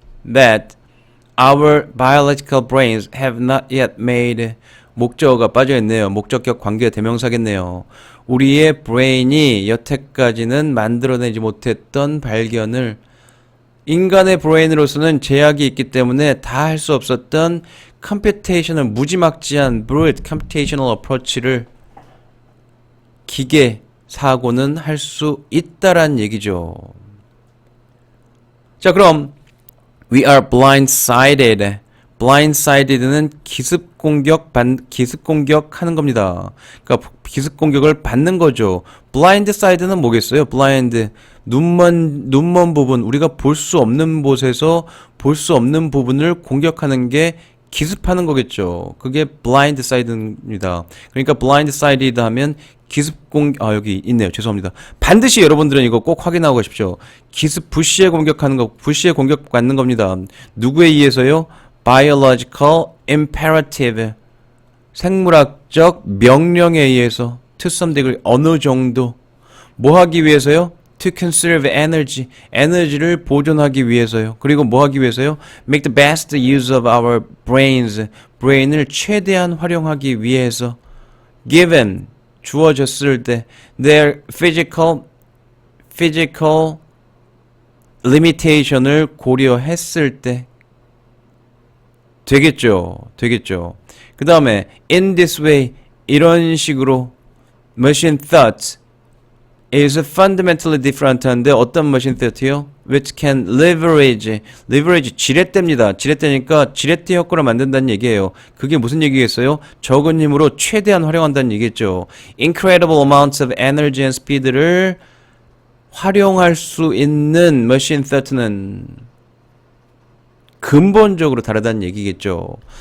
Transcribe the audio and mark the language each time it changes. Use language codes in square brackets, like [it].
[en] That our biological brains have not yet made [ko] 목적어가 빠져있네요. 목적격 관계 대명사겠네요. 우리의 브레인이 여태까지는 만들어내지 못했던 발견을 인간의 브레인으로서는 제약이 있기 때문에 다 할 수 없었던 컴퓨테이션을 무지막지한 [en] brute computational approach [ko] 를 기계 사고는 할 수 있다란 얘기죠. 자, 그럼 [en] we are blindsided. [ko] blindsided는 기습 공격하는 겁니다. 그러니까 기습 공격을 받는 거죠. blindside는 뭐겠어요? blind 눈먼 부분 우리가 볼 수 없는 곳에서 볼 수 없는 부분을 공격하는 게 기습하는 거겠죠. 그게 blindside입니다. 그러니까 [en] blindsided 하면 [ko] 여기 있네요. 죄송합니다. 반드시 여러분들은 이거 꼭 확인하고 가십시오. 기습 부시에 공격하는 거, 부시에 공격받는 겁니다. 누구에 의해서요? [en] biological imperative [ko] 생물학적 명령에 의해서 [en] to some degree [ko] 어느 정도 뭐 하기 위해서요? [en] to conserve energy [ko] 에너지를 보존하기 위해서요. 그리고 뭐 하기 위해서요? [en] make the best use of our brains [ko] 브레인을 최대한 활용하기 위해서 [en] given [ko] 주어졌을 때 [en] their physical limitation을 [ko] 고려했을 때 되겠죠. [en] 그 다음에 in this way [ko] 이런 식으로 [en] machine thought is fundamentally different [ko] 한데 어떤 machine thought요? [en] which can leverage [ko] 지렛대입니다. 지렛대니까 지렛대 효과를 만든다는 얘기예요. 그게 무슨 얘기겠어요? 적은 힘으로 최대한 활용한다는 얘기겠죠. [en] incredible amounts of energy and speed를 [ko] 활용할 수 있는 [en] machine thought는 [ko] 근본적으로 다르다는 얘기겠죠.